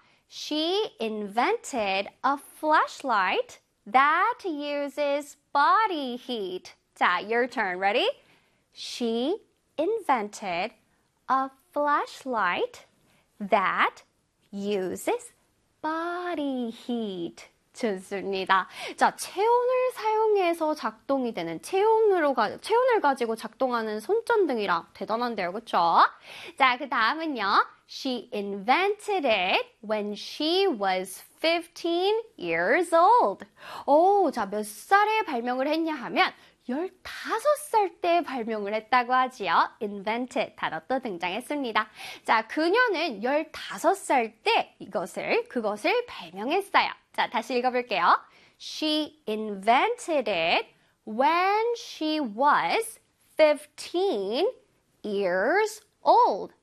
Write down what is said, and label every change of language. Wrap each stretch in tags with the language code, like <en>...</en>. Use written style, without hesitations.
<en>She invented a flashlight that uses body heat. 자, your turn. Ready? She invented a flashlight that uses body heat.</en> <ko>좋습니다. 자, 체온을 사용해서 작동이 되는, 체온을 가지고 작동하는 손전등이라 대단한데요, 그쵸? 자, 그 다음은요.</ko> <en>She invented it when she was 15 years old.</en> <ko>오, 자, 몇 살에 발명을 했냐 하면, 15살 때 발명을 했다고 하지요. invented 단어도 등장했습니다. 자, 그녀는 15살 때 그것을 발명했어요. 자, 다시 읽어볼게요.</ko> <en>She invented it when she was 15 years old.</en>